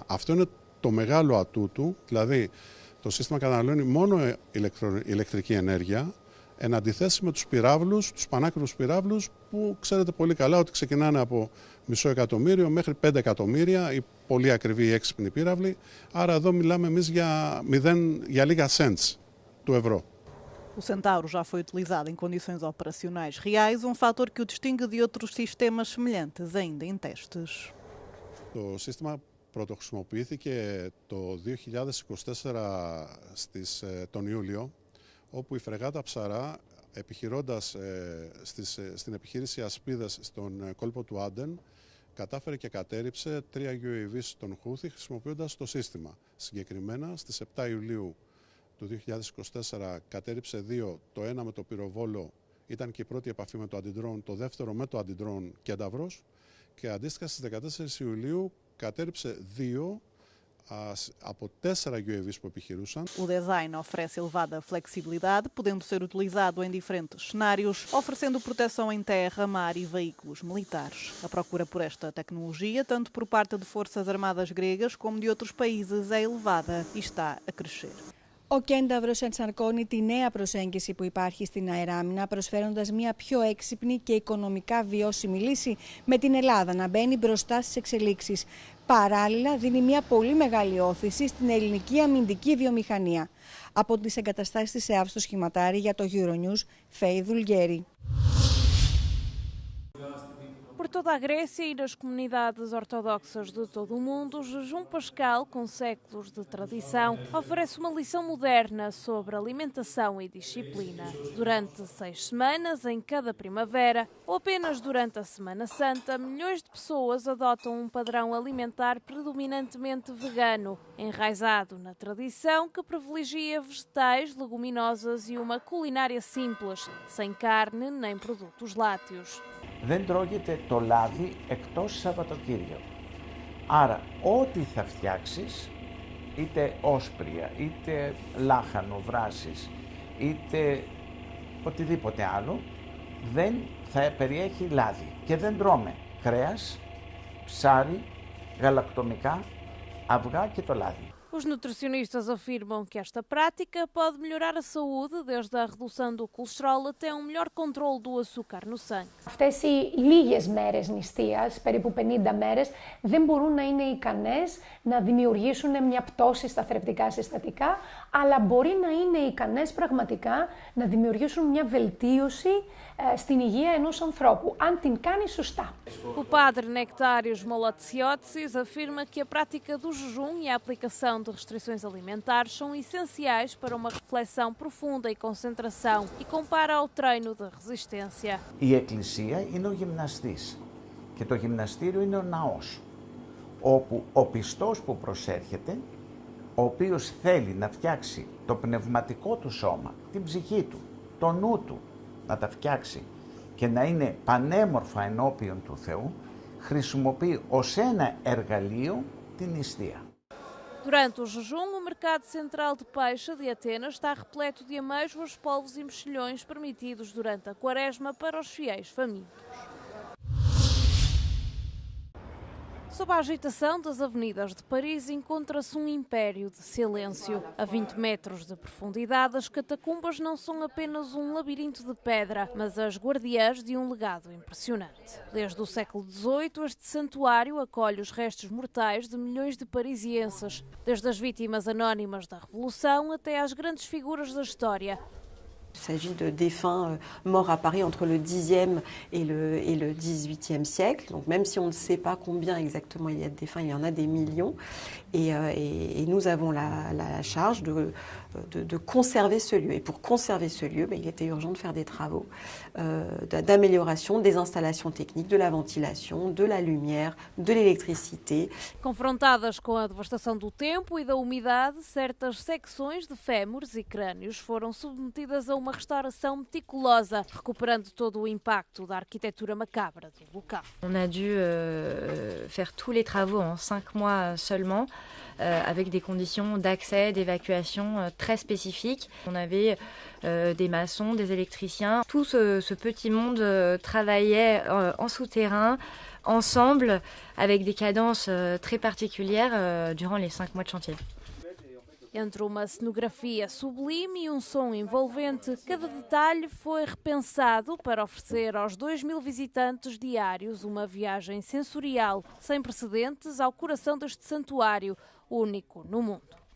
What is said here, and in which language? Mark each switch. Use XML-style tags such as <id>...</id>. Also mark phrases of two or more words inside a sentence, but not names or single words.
<el>Αυτό είναι το μεγάλο ατού του, δηλαδή το σύστημα καταναλώνει μόνο ηλεκτρική ενέργεια, εν αντιθέσει με τους πυράβλους, τους πανάκριβους πυράβλους, που ξέρετε πολύ καλά ότι ξεκινάνε από $500,000 μέχρι 5 εκατομμύρια, οι πολύ ακριβοί ή έξυπνοι πύραυλοι, άρα εδώ μιλάμε εμείς για λίγα cents του ευρώ.</el> <pt>O Centauro já foi utilizado em condições operacionais reais, um fator que o distingue de outros sistemas semelhantes ainda em testes.</pt> <el>Το σύστημα πρωτοχρησιμοποιήθηκε το 2024 τον Ιούλιο, όπου η φρεγάτα Ψαρά επιχειρώντας στην επιχείρηση Ασπίδας στον κόλπο του Άντεν, κατάφερε και κατέρριψε 3 UAV των Χούθι χρησιμοποιώντας το σύστημα. Συγκεκριμένα, στις 7 Ιουλίου του 2024 κατέρριψε 2, το ένα με το πυροβόλο, ήταν και η πρώτη επαφή με το αντιντρόν, το δεύτερο με το αντιντρόν Κένταυρος, και αντίστοιχα στις 14 Ιουλίου κατέρριψε 2 από 4 UAVs που επιχειρούσαν.</el> <pt>O design oferece elevada flexibilidade, podendo ser utilizado em diferentes cenários, oferecendo proteção em terra, mar e veículos militares. A procura por esta tecnologia, tanto por parte de forças armadas gregas como de outros países, é elevada e está a crescer.</pt> <el>Ο Κένταυρος ενσαρκώνει τη νέα προσέγγιση που υπάρχει στην αεράμινα, προσφέροντας μια πιο έξυπνη και οικονομικά βιώσιμη λύση, με την Ελλάδα να μπαίνει μπροστά στις εξελίξεις. Παράλληλα, δίνει μια πολύ μεγάλη όθηση στην ελληνική αμυντική βιομηχανία. Από τις εγκαταστάσεις της ΕΑΒ στο Σχηματάρι για το Euronews, Φέη Δουλγέρη.</el> <pt>Por toda a Grécia e nas comunidades ortodoxas de todo o mundo, o jejum pascal, com séculos de tradição, oferece uma lição moderna sobre alimentação e disciplina. Durante 6 semanas, em cada primavera, ou apenas durante a Semana Santa, milhões de pessoas adotam um padrão alimentar predominantemente vegano, enraizado na tradição que privilegia vegetais, leguminosas e uma culinária simples, sem carne nem produtos lácteos.</pt> <el>Δεν τρώγεται το λάδι εκτός Σαββατοκύριακο. Άρα ό,τι θα φτιάξεις, είτε όσπρια, είτε λάχανο, βράσεις, είτε οτιδήποτε άλλο, δεν θα περιέχει λάδι. Και δεν τρώμε κρέας, ψάρι, γαλακτομικά, αυγά και το λάδι.</el> <pt>Os nutricionistas afirmam que esta prática pode melhorar a saúde, desde a redução do colesterol até um melhor controle do açúcar no sangue.</pt> <el>Αυτές οι λίγες μέρες νηστείας, περίπου 50 μέρες, δεν μπορούν να είναι ικανές να δημιουργήσουν μια πτώση στα θρεπτικά συστατικά, αλλά μπορεί να είναι ικανές πραγματικά να δημιουργήσουν μια βελτίωση στην υγεία ενός ανθρώπου, αν την κάνει σωστά.</el> <pt>O padre Nectários Molotziotis afirma que a prática do jejum e a aplicação de restrições alimentares são essenciais para uma reflexão profunda e concentração e compara ao treino de resistência.</pt> <el>Η εκκλησία είναι ο γυμναστής και το γυμναστήριο είναι ο ναός, όπου ο πιστός που προσέρχεται, ο οποίος θέλει να φτιάξει το πνευματικό του σώμα, την ψυχή του, το νου του, να τα φτιάξει και να είναι πανέμορφα ενώπιον του Θεού, χρησιμοποιεί ως ένα εργαλείο την νηστεία.</el> <pt>Durante o jejum, o mercado central de peixe de Atenas está repleto de amêijoas, polvos e mexilhões permitidos durante a quaresma para os fiéis famintos. Sob a agitação das avenidas de Paris encontra-se um império de silêncio. A 20 metros de profundidade, as catacumbas não são apenas um labirinto de pedra, mas as guardiãs de um legado impressionante. Desde o século XVIII, este santuário acolhe os restos mortais de milhões de parisienses, desde as vítimas anónimas da Revolução até às grandes figuras da história.</pt> <fr>Il s'agit de défunts morts à Paris entre le Xe et le XVIIIe siècle. Donc même si on ne sait pas combien exactement il y a de défunts, il y en a des millions. Et nous avons la charge de conserver ce lieu. Et pour conserver ce lieu, il était urgent de faire des travaux d'amélioration des installations techniques, de la ventilation, de la lumière, de l'électricité.</fr> <pt>Confrontadas com a devastação do tempo e da umidade, certas secções de fémures e crânios foram submetidas a uma restauração meticulosa, recuperando todo o impacto da arquitetura macabra do local.</pt> <fr>On a dû faire tous les travaux en 5 mois seulement, avec des conditions d'accès, d'évacuation très spécifiques. On avait des maçons, des électriciens. Tout ce petit monde travaillait en souterrain, ensemble, avec des cadences très particulières durant les 5 mois de chantier.</fr> <pt>Entre uma cenografia sublime e um som envolvente, cada detalhe foi repensado para oferecer aos 2.000 visitantes diários uma viagem sensorial sem precedentes ao coração deste santuário, único no mundo.</pt>